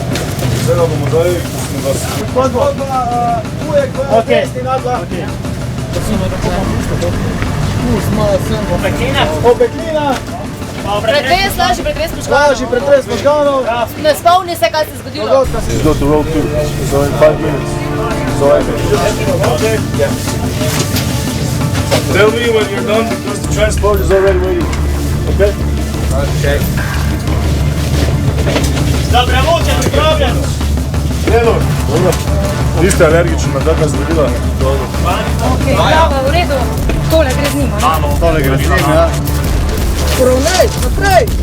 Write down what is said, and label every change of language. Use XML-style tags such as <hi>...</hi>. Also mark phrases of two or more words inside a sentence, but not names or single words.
<sl>Zdaj bomo zdaj vas... Obeklina! Pretres, lažji pretres možganov. Lažji pretres možganov. Ne spomni se, kaj se je zgodilo.</sl> <en>Just go to row 2, so in 5 minutes. So I can... Tell me when you're done because the transport is already waiting. Okay? Okay.</en> <sl>Dobre muče, pripravljen! Dobro. Niste alergični na taka zdravila? Ok, bravo, v redu. Tole gre z njima, ne? Tole gre z njim, ja. Poravnaj, naprej!</sl>